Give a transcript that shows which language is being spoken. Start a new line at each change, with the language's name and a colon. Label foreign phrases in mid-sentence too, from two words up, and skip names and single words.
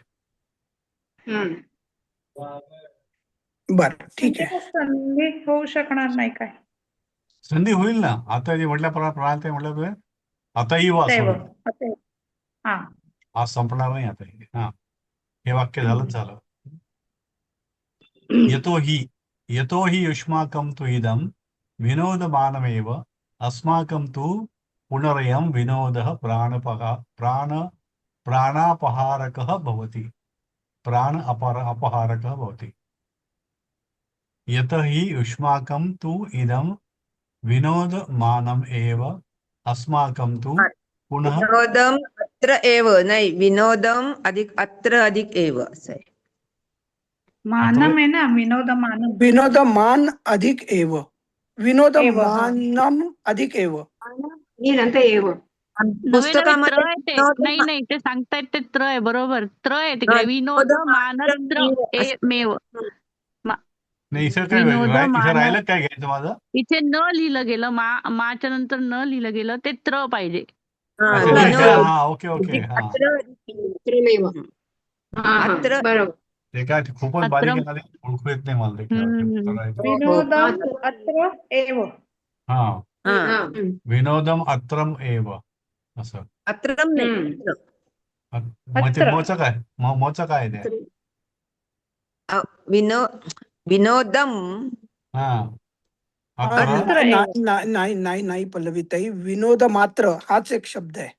Marathi: हम्म. बर ठीक म्हणजे आहे. तो संधी होऊ शकणार नाही काय. संधी होईल ना आता जे म्हटल्याप्रमाणे प्रणाली ते म्हटलं ते आताही वा असं अतएव. होईल. अतएव. हा. आज संपणार नाही आता हे. हा हे वाक्य झालंच झालं.
Sanskrit: यतो हि युष्माकं तु इदं विनोदमानमेव अस्माकं तु पुनरयं विनोदः प्राणापहारकः भवति. अपहारकः भवति. यतो हि युष्माकं तु इदं विनोदमानम् एव अस्माकं तु पुनः विनोदम अत्र एव
Marathi: नाही विनोदम अधिक अत्र अधिक एव असं आहे. अत्र मानम आहे ना, विनोद मानम. विनोदमान अधिक एव, एव हा. विनोदमानम अधिक एव. आणि नंतर एव. नव्हे नव्हे त्र पुस्तकामध्ये आहे ते. विनोद नाही नाही ते सांगतायत ते त्र आहे बरोबर. त्र आहे हा, तिकडे. विनोद मात्रम मानत्र एव असं. मेव. नाही इथं काय विनोद इथं मान. राहिलं काय घ्यायचं माझं. इथे न लिहिलं गेलं. माच्या नंतर न लिहिलं गेलं. ते त्र पाहिजे. हा अच्छा नाही का विनोद हा
English: okay okay
Marathi: हा अत्र अधिक एव. त्रिमेव. हा हा अत्र बरोबर. ते काय ते खूपच बारीक अत्र. आहे ना ते ओळखू येत नाही मला ते काय हम्म. करायचं. हो हो
Sanskrit: विनोदम अत्र एव.
Marathi: हा हा हा.
Sanskrit: विनोदम अत्रम एव
Marathi: असं. अत्रम नाही हम्म. अत्र. मग ते अत्र. मोचं काय मोचं काय आहे ते. विनोदम हा हा, मात्र मात्र नाही एव. नाही नाही नाही नाही पल्लवीताई, विनोद मात्र हाच एक शब्द आहे.